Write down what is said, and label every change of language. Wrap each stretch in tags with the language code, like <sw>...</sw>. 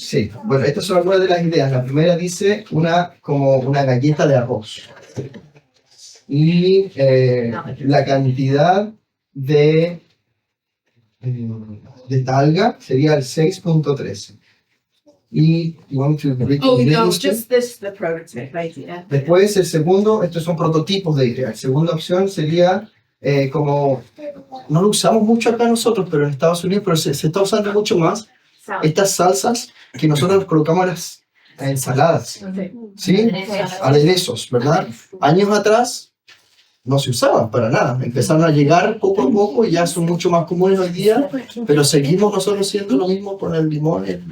<es>Sí, bueno, estas son algunas de las ideas. La primera dice como una galleta de arroz. Y la cantidad de esta alga sería el 6.13. Y</es> <en>Oh, no, just this, the prototype idea.</en> <es>después el segundo, estos son prototipos de ideas. La segunda opción sería como, no lo usamos mucho acá nosotros, pero en Estados Unidos, pero se está usando mucho más, estas salsas que nosotros colocamos en las ensaladas, ¿sí? Aderezos, ¿verdad? Años atrás no se usaban para nada, empezaron a llegar poco a poco y ya son mucho más comunes hoy día, pero seguimos nosotros haciendo lo mismo con el limón.</es>